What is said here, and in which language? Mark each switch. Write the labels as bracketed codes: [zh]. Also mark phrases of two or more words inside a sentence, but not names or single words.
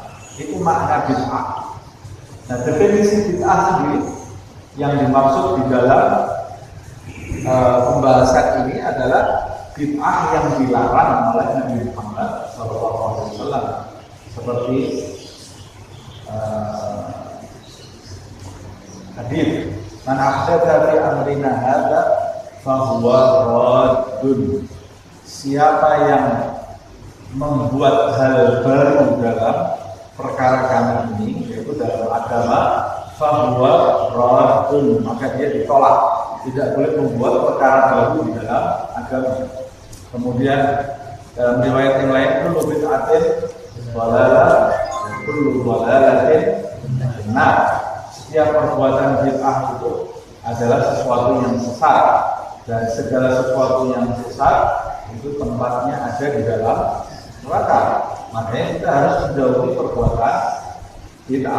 [id] Itu makna bid'ah. Nah, definisi bid'ah sendiri yang dimaksud di dalam pembahasan ini adalah bid'ah yang dilarang oleh Nabi Muhammad SAW, seperti hadis [ar] من أحدث في أمرنا هذا فهو رد. [id] Siapa yang membuat hal baru dalam perkara kami ini, yaitu dalam agama, [ar] فهو رد, [id] maka dia ditolak. Tidak boleh membuat perkara baru di dalam agama. Kemudian dalam riwayat yang lain, [ar] كل بدعة ضلالة، كل ضلالة [id] nah, setiap perbuatan bid'ah itu adalah sesuatu yang sesat, dan segala sesuatu yang sesat itu tempatnya ada di dalam neraka. Makanya kita harus menjauhi perbuatan bid'ah.